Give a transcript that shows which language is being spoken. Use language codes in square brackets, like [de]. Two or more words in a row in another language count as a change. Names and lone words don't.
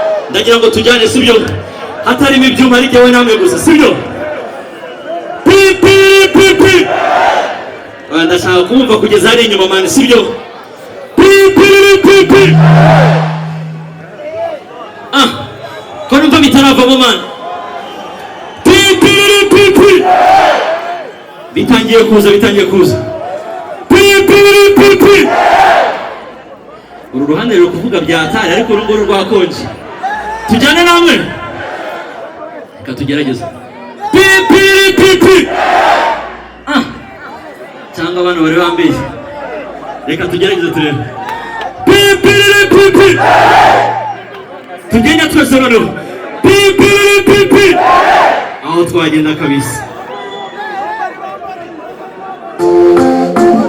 [rw] Ndagira ngo tujyane, si byo? Hatarimo ibyuma, ari jyewe namwe gusa, si byo? Pi, pi, pi, pi. Oya, ndashaka kumva kugeza hari inyuma, man, si byo? Pi, pi, pi, pi. Ah, ko numva bitaravamo, man. Pi, pi, pi, pi. Bitangiye kuza, bitangiye kuza. Pi, pi, pi, pi. Uru ruhande ruri kuvuga bya hatari, ariko uru nguru rwakonje. Tujyane namwe? Reka tugerageze. Pi, pi, pi, pi. Ah. Cyangwa abana bari bambiye. Reka tugerageze turebe. Pi, pi, pi, pi. Tugende twese noneho. Pi, pi, pi, pi. Aho twagenda kabisa. [en] Thank you.